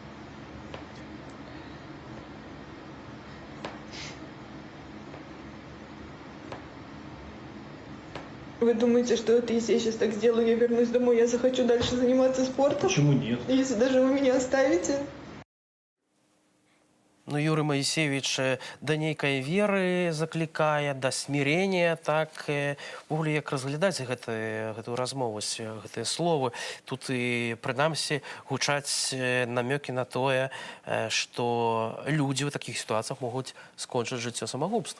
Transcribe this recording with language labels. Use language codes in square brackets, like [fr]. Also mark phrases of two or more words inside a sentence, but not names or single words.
[ru] Вы думаете, что это если я сейчас так сделаю, я вернусь домой, я захочу дальше заниматься спортом? Почему нет? Если даже вы меня оставите? [be] Ну, Юрий Моисеевич да нейкай веры заклікае, да смирения, так ввогуле як разглядаць гэтую размову, гэтыя словы. Тут і прынамсі гучаць намёкі на тое, што людзі ў такіх сітуацыях могуць скончыць жыццё самагубствам.